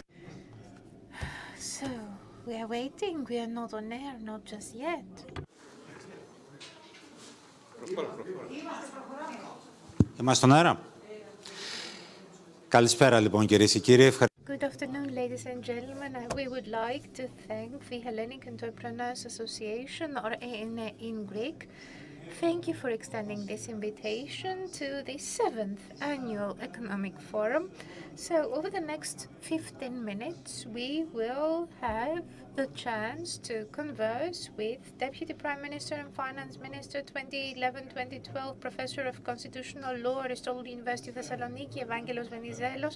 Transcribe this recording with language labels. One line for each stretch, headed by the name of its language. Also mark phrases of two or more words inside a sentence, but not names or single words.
English: So, we are waiting. We are not on air, not just yet.
Greek: Είμαστε στον αέρα. Καλησπέρα λοιπόν κυρίες και κύριοι.
English: Good afternoon, ladies and gentlemen. We would like to thank the Hellenic Entrepreneurs Association, or E.ΕΝ.Ε in Greek. Thank you for extending this invitation to the 7th Annual Economic Forum. So over the next 15 minutes, we will have the chance to converse with Deputy Prime Minister and Finance Minister 2011-2012, Professor of Constitutional Law, Aristotle University Thessaloniki, Evangelos Venizelos.